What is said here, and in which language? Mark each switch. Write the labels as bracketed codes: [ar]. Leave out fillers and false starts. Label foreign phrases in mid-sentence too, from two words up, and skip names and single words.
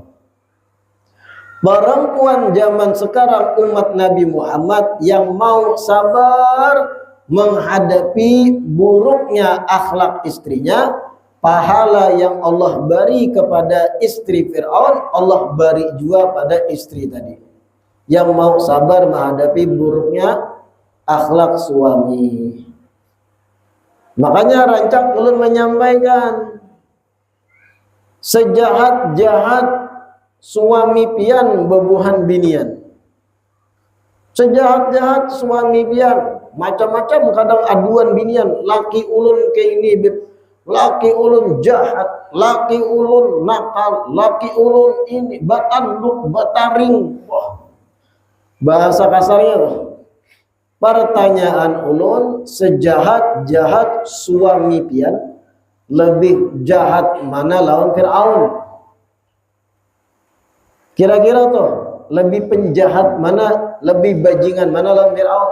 [id] Perempuan zaman sekarang umat Nabi Muhammad yang mau sabar menghadapi buruknya akhlak istrinya, pahala yang Allah beri kepada istri Fir'aun, Allah beri juga pada istri tadi yang mau sabar menghadapi buruknya akhlak suami. [bjn] Makanya Rancak ulun menyampaikan, sejahat-jahat suami pian bebuhan binian. Sejahat-jahat suami pian, macam-macam kadang aduan binian. Laki ulun ke ini, laki ulun jahat, laki ulun nakal, laki ulun ini batanduk, bataring. Wah, bahasa kasarnya loh. Pertanyaan ulun, sejahat-jahat suami pian, lebih jahat mana lawan Fir'aun? Kira-kira tuh, lebih penjahat mana, lebih bajingan mana lawan Fir'aun?